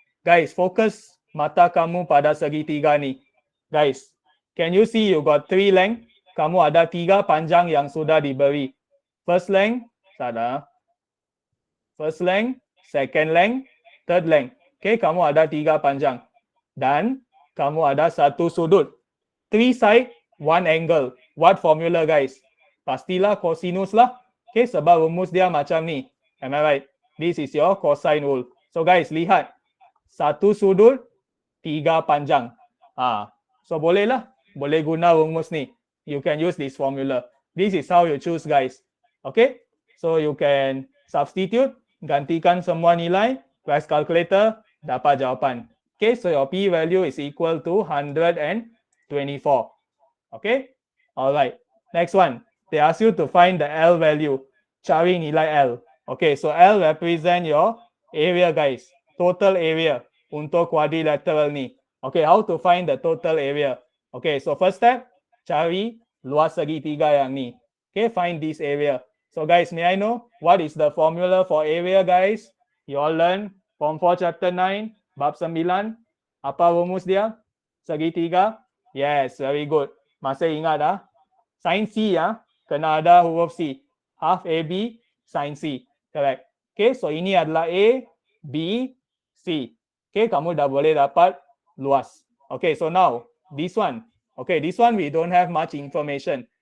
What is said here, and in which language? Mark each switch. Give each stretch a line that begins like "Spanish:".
Malay: Guys, fokus mata kamu pada segitiga ni.
English: Guys, can you see you got 3 length?
Malay: Kamu ada 3 panjang yang sudah diberi.
English: First length,
Malay: sada.
English: First length, second length, third length.
Malay: Okay, kamu ada 3 panjang. Dan kamu ada satu sudut.
English: 3 side, 1 angle. What formula guys?
Malay: Pastilah cosinus lah. Okay, sebab rumus dia macam ni.
English: Am I right? This is your cosine rule.
Malay: So guys, lihat. Satu sudut, 3 panjang. So bolehlah. Boleh guna rumus ni.
English: You can use this formula. This is how you choose guys. Okay? So you can substitute,
Malay: gantikan semua nilai,
English: press calculator,
Malay: dapat jawapan.
English: Okay, so your P value is equal to 124. Okay? Alright. Next one. They ask you to find the L value.
Malay: Cari nilai L.
English: Okay, so L represent your area guys. Total area
Malay: untuk quadrilateral ni.
English: Okay, how to find the total area? Okay, so first step,
Malay: cari luas segitiga yang ni.
English: Okay, find this area. So guys, may I know what is the formula for area guys? You all learn Form 4 Chapter 9,
Malay: Bab 9. Apa rumus dia? Segitiga?
English: Yes, very good.
Malay: Masih ingat ah?
English: Sin C ya,
Malay: kena ada huruf C.
English: Half AB sin C. Correct.
Malay: Okay, so ini adalah A, B, C. Okay, kamu dah boleh dapat luas.
English: Okay, so now this one. Okay, this one we don't have much information.